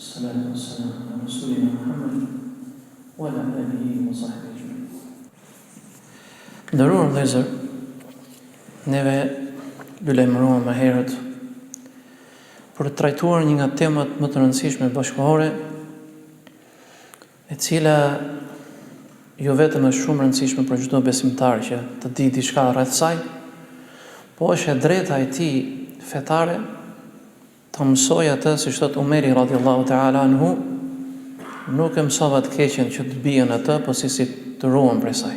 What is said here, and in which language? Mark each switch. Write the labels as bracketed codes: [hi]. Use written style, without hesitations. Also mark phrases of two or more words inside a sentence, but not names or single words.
[ar] والسلام على رسولنا محمد وعلى آله وصحبه أجمعين. [sq] Nderuar vëllezër, neve lulejmëruam më herët për të trajtuar një nga temat më të rëndësishme bashkëkohore, e cila jo vetëm është shumë rëndësishme për çdo besimtar që të di diçka rreth saj, po është e drejta e tij fetare të mësoj atë, siç thot Umeri [ar] رضي الله تعالى عنه, [sq] nuk e mësova të keqen që të bien atë, po si të ruam prej saj.